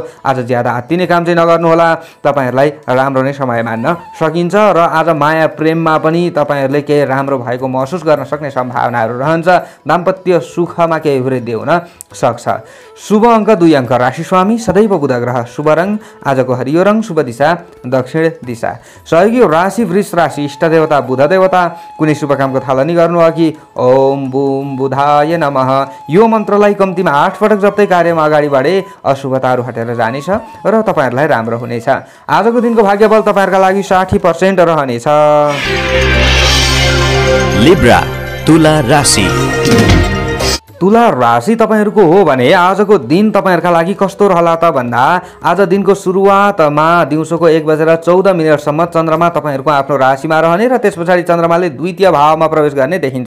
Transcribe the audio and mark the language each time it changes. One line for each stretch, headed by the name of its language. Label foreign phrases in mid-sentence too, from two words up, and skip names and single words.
Nepali: आज ज्यादा आत्तिने काम चाहिँ नगर्नुहोला, तपाईँहरूलाई राम्रो नै समय मान्न सकिन्छ र आज माया प्रेममा पनि तपाईँहरूले केही राम्रो भएको महसुस गर्न सक्ने सम्भावनाहरू रहन्छ। दाम्पत्य सुखमा केही वृद्धि हुन सक्छ। शुभ अङ्क 2 अङ्क। राशि स्वामी सदैव बुध ग्रह, शुभ रङ आजको हरियो रङ, शुभ दिशा दक्षिण दिशा, सहयोगी राशि वृष राशि, इष्ट देवता बुध देवता। कुनै शुभ कामको थालनी गर्नु अघि
Sanskrit: ओम बुम बुधाय नमः
Nepali: यो मन्त्रलाई कम्तीमा 8 पटक जप्दै कार्यमा अगाडि बढे अशुभताहरू हटेर जानेछ र तपाईँहरूलाई राम्रो हुनेछ। आजको दिनको भाग्यबल तपाईँहरूका लागि 60% रहनेछ। लिब्रा तुला राशि। तुला राशि तपाईहरुको हो भने आजको दिन तपाईहरुका लागि कस्तो रहला त भन्दा आज दिनको सुरुवातमा दिउँसोको 1:14 सम्म चन्द्रमा तपाईहरुको आफ्नो राशिमा रहने र त्यसपछि चन्द्रमाले द्वितीय भावमा प्रवेश गर्ने देखिन्छ।